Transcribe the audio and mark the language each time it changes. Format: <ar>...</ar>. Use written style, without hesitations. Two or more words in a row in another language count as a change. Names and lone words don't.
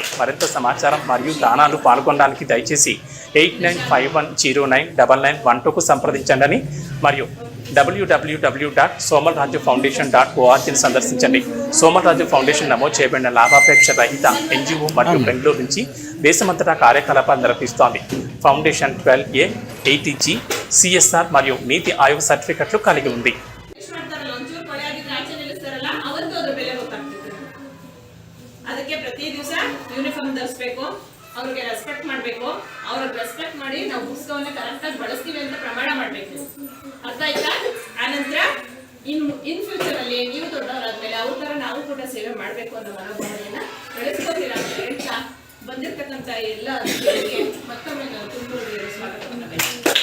<te>మరింత సమాచారం మరియు దానాలు పాల్గొనడానికి దయచేసి 8951099912కు సంప్రదించండి మరియు www.somalrajufoundation.org సందర్శించండి. సోమలరాజు ఫౌండేషన్ నమోదు చేయబడిన లాభాపేక్ష రహిత ఎన్జిఓ మరియు బెంగళూరు నుంచి దేశమంతటా కార్యకలాపాలు నిర్వహిస్తోంది. ఫౌండేషన్ 12A, 80G, CSR మరియు నీతి ఆయోగ్ సర్టిఫికెట్లు కలిగి ఉంది.</te> <kn>ಅದಕ್ಕೆ ಪ್ರತಿ ದಿವಸ ಯೂನಿಫಾರ್ಮ್ ಧರಿಸಬೇಕು, ಅವ್ರಿಗೆ ರೆಸ್ಪೆಕ್ಟ್ ಮಾಡಬೇಕು, ಅವ್ರಿಗೆ ರೆಸ್ಪೆಕ್ಟ್ ಮಾಡಿ ನಾವು ಪುಸ್ತಕವನ್ನ ಕರೆಕ್ಟಾಗಿ ಬಳಸ್ತೀವಿ ಅಂತ ಪ್ರಮಾಣ ಮಾಡಬೇಕು. ಅರ್ಥ ಆಯ್ತಾ? ಆನಂತರ</kn> <en>in future</en> <kn>ಅಲ್ಲಿ ನೀವು ದೊಡ್ಡವರಾದ್ಮೇಲೆ ಅವ್ರ ತರ ನಾವು ಕೂಡ ಸೇವೆ ಮಾಡಬೇಕು ಅನ್ನೋ ಮನೋಭಾವನೆಯನ್ನ ಬೆಳೆಸ್ಕೋತೀರಾ ಅಂತ ಹೇಳ್ತಾ ಬಂದಿರ್ತಕ್ಕಂಥ ಎಲ್ಲ ಅತಿಥಿಗಳಿಗೆ ಮತ್ತೊಮ್ಮೆ ನಾವು ತುಂಬ ಸ್ವಾಗತವನ್ನು ಬಯಸ್ತೀವಿ.</kn>